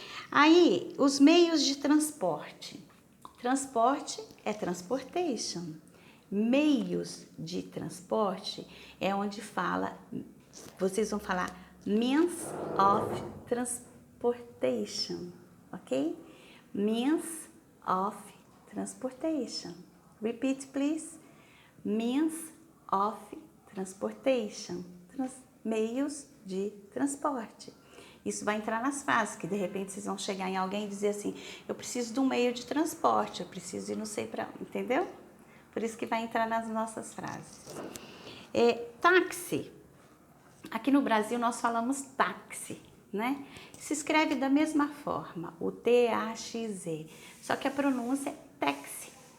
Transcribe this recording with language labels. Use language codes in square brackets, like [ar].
[pt] Aí, os meios de transporte. Transporte é transportation. Meios de transporte é onde fala, vocês vão falar means of transportation, ok? [en] Means of transportation. Repeat, please. Means of transportation. [pt] Meios de transporte. Isso vai entrar nas frases, que de repente vocês vão chegar em alguém e dizer assim, eu preciso de um meio de transporte, eu preciso ir não sei para onde, entendeu? Por isso que vai entrar nas nossas frases. Táxi. Aqui no Brasil nós falamos táxi, né? Se escreve da mesma forma, o T-A-X-E, só que a pronúncia é taxi.